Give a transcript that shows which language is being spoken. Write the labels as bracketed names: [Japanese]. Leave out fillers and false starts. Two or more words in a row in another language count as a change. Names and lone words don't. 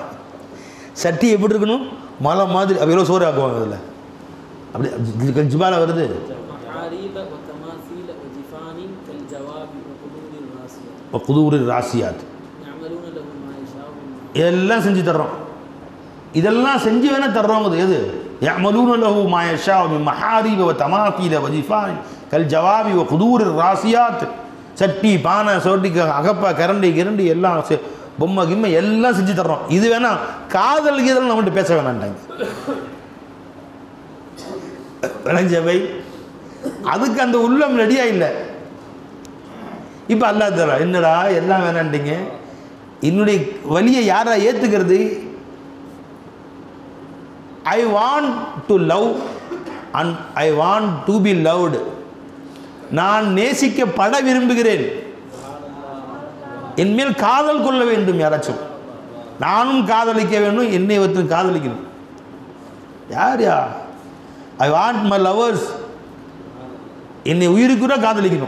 [Tamil] சட்டி எப்படி இருக்கணும்? மலை மாதிரி. அப்போ எவ்வளோ சோறு ஆக்குவாங்க அதில். அப்படி [Arabic] كالجبال [Tamil] வருது. [Arabic] قدور راسيات [Tamil] எல்லாம் செஞ்சு தர்றோம். இதெல்லாம் செஞ்சு வேணால் தர்றோங்க. எது? [Arabic] يعملون له ما يشاء من محاريب وتماثيل وجفان كالجواب وقدور الراسيات. [Tamil] சட்டி பானை சோட்டிக்கு அகப்பா கரண்டி கிரண்டி எல்லாம் பொம்மை கிம்மை எல்லாம் செஞ்சு தர்றோம். இது வேணா காதல் கீதல் நம்மகிட்ட பேச வேணான்ட்டாங்க. விளைஞ்சவை அதுக்கு அந்த உள்ளம் ரெடியா இல்லை. இப்போ [Arabic] الله تعالى [Tamil] என்னடா எல்லாம் வேணான்ட்டீங்க, என்னுடைய வலியை யாரா ஏற்றுக்கிறது? [English] I want to love and I want to be loved. [Tamil] நான் நேசிக்கப்பட விரும்புகிறேன், என்மேல் காதல் கொள்ள வேண்டும் யாராச்சும். நானும் காதலிக்க வேண்டும், என்னை ஒருத்தர் காதலிக்கணும். யார்? [English] I want my lovers. [Tamil] என்னை உயிருக்குற காதலிக்கணும்.